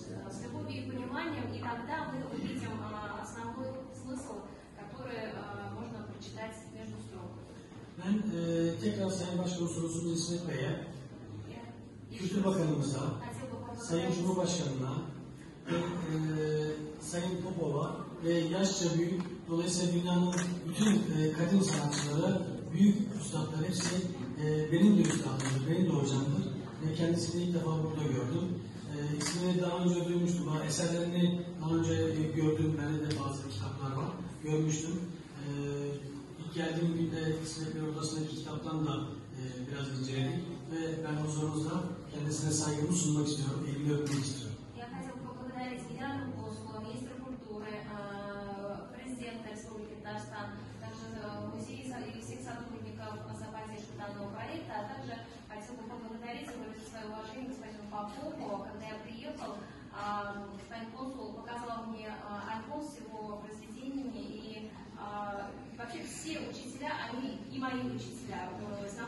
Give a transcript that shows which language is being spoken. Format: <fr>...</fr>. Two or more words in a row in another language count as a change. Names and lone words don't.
<ru>С любовью и пониманием, и тогда мы увидим основной смысл, который можно прочитать между строк.</ru> <tr>Ben tekrar Sayın Başkonsolosumuz İsmet Bey'e, Kültür Bakanımıza, Sayın Cumhurbaşkanı'na ve Sayın Popova ve yaşça büyük, dolayısıyla dünyanın bütün kadın sanatçıları, büyük üstadlar hepsi benim de üstadımdır, benim de hocamdır ve kendisini ilk defa burada gördüm. İsmini daha önce duymuştum, eserlerini daha önce gördüm, bende de bazı kitaplar var, görmüştüm. İlk geldiğim günde İsmet Bey odasındaki kitaptan da biraz inceledik ve ben huzurunuzda kendisine saygımı sunmak istiyorum, elini öpmek istiyorum.</tr> <ru>Я хотела поблагодарить Генерального консула, министра культуры, президента Республики Татарстан, также музея и всех сотрудников за поддержку данного проекта, а также хотела бы поблагодарить и выразить свое уважение господину Попову. Когда я приехал, господин консул показал мне альбом с его произведениями, и вообще все учителя, они и мои учителя</ru>